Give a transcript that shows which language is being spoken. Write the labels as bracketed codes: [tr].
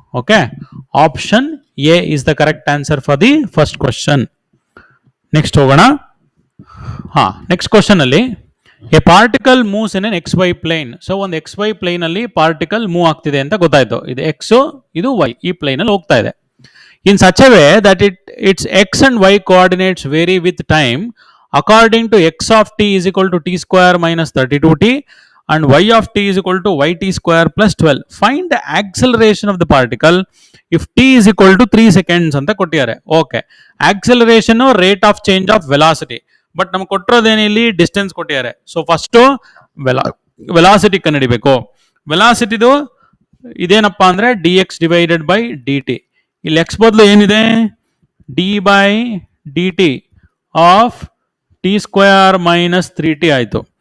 [en] Okay, option A is the correct answer for the first question. [kn] Next ಹೋಗೋಣ. ಹಾಂ, next question ಅಲ್ಲಿ [en] A particle moves in an x y plane. [kn] So ಒಂದು X Y plane ಅಲ್ಲಿ particle move ಆಗ್ತಿದೆ ಅಂತ ಗೊತ್ತಾಯ್ತು. ಇದು X, ಇದು ವೈ, ಈ ಪ್ಲೇನ್ ಅಲ್ಲಿ ಹೋಗ್ತಾ ಇದೆ. [en] In such a way that its x and y coordinates vary with time according to x of t is equal to t square minus 32t and y of t is equal to yt square plus 12. Find the acceleration of the particle if t is equal to 3 seconds [kn] ಅಂತ ಕೊಟ್ಟಿದ್ದಾರೆ. Okay, acceleration [en] rate of change of velocity, [kn] but ನಮ್ಗೆ ಕೊಟ್ಟಿರೋದೇನಿಲ್ಲಿ distance ಕೊಟ್ಟಿದ್ದಾರೆ. So first velocity ಕಂಡುಹಿಡಿಬೇಕು. ವೆಲಾಸಿಟಿದು ಇದೇನಪ್ಪ ಅಂದರೆ [en] D x divided by d t. [kn] ಇಲ್ಲಿ X ಬದಲು ಏನಿದೆ, [en] d by d t of t square minus 3t [kn] ಆಯಿತು.